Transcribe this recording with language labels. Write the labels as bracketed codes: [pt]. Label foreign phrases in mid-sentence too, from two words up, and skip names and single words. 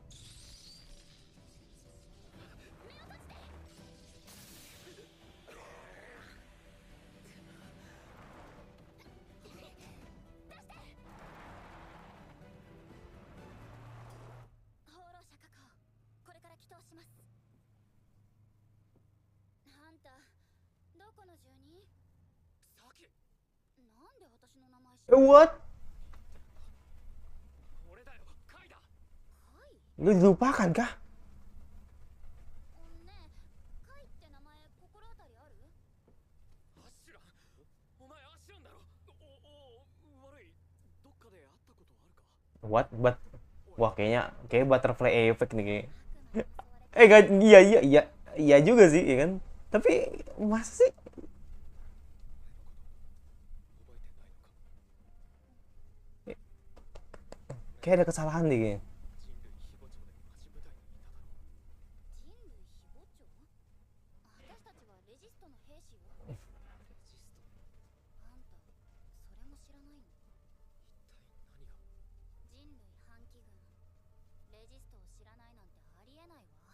[ja] 放浪者確保。これから祈祷します。あんたどこの住人？さき、なんで私の名前知ってる？ [en] What? [ja] 俺だよ、カイだ。カイ？ [id] Lu dilupakan kah? [ja] ねえ、カイって名前心当たりある？アッシュラン、お前アッシュランだろ。悪い。どっかで会ったことあるか。 [en] What? [id] Wah kayak [en] butterfly effect [id] nih kayak. [ja] 悪魔に襲われて [id] Gak, iya juga sih, ya kan? Tapi masa sih? [ja] 覚えてないのか。 [id] Kayak ada kesalahan deh kayaknya. [ja] 人類非母長で町舞台にいただろう。人類非母長？私たちはレジストの兵士よ。レジスト、あんたそれも知らないの？一体何が。人類反旗軍。レジストを知らないなんてありえないわ。